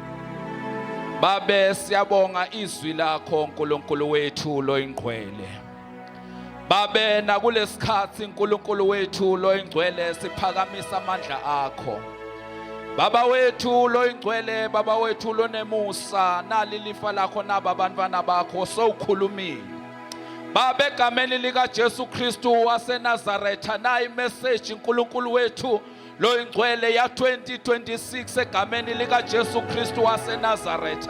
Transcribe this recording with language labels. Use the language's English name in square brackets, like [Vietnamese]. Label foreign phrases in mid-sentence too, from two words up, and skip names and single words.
[Zulu] Babe siyabonga izwi lakho uNkulunkulu wethu lo ingcwele. Babe nakulesikhathi uNkulunkulu wethu lo ingcwele siphakamisa amandla akho. Baba wethu lo ingcwele, baba wethu lo nemusa nali lifa lakho naba abantwana bakho sowukhulumile. Baba egameni lika Jesu Kristu waseNazaretha na imessage uNkulunkulu wethu lo ingcwele ya 2026 egameni lika Jesu Kristu waseNazaretha.